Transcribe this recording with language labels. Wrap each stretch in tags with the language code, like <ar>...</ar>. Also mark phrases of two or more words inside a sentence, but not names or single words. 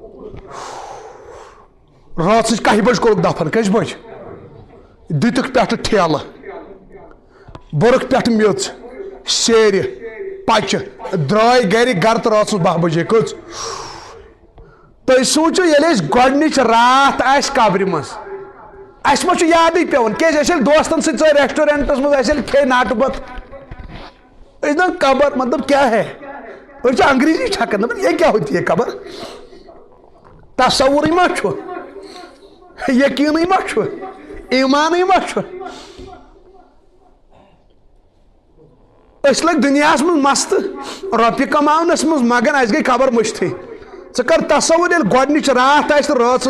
<ks>رٲژٕچ 1 بجہِ کوٚرُکھ دفن کٔژِ بجہِ دِتِکھ پٮ۪ٹھٕ ٹھیلہٕ بوٚرُکھ پٮ۪ٹھٕ میٚژ سیرِ پچہِ درٛاے گرِ گرٕ تہٕ رٲژٕس 12 بجے کٔژ تُہۍ سوٗنٛچِو ییٚلہِ أسۍ گۄڈنِچ راتھ آسہِ قبرِ منٛز اَسہِ ما چھُ یادٕے پیٚوان کیازِ اَسہِ ییٚلہِ دوستن سۭتۍ ژاے ریسٹورنٹس منٛز اَسہِ ییٚلہِ کھے ناٹہٕ بتہٕ أسۍ دَپان قبر</ks> <ur>مطلب کیا ہے</ur> <ks>أسۍ چھِ انگریزی چھکان دَپان</ks> <ur>یہ کیا ہوتی ہے</ur> <ks>قبر تصوُرٕے ما چھُ یقیٖنٕے ما چھُ ایٖمانٕے ما چھُ أسۍ لٔگۍ دُنیاہس منٛز مستہٕ رۄپیہِ کماونس منٛز مگن اَسہِ گٔے قبر مٔشتھٕے ژٕ کر تصوُر ییٚلہِ گۄڈنِچ راتھ آسہِ رٲژٕس</ks>